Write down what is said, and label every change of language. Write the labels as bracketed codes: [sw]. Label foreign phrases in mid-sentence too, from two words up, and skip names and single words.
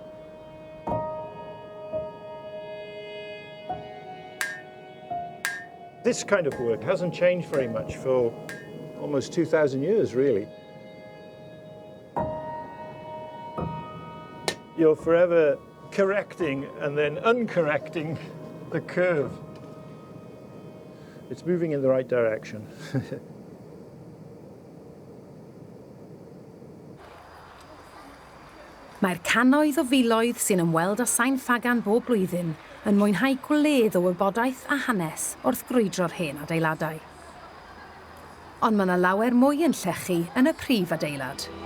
[en] This kind of work hasn't changed very much for almost 2,000 years, really. You're forever correcting and then uncorrecting the curve. It's moving in the right direction. [cy] Mae'r cannoedd o filoedd sy'n ymweld â Sain Ffagan bob blwyddyn yn mwynhau gwledd o wybodaeth a hanes wrth grwydro'r hen adeiladau. Ond mae yna lawer mwy yn llechu yn y prif adeilad.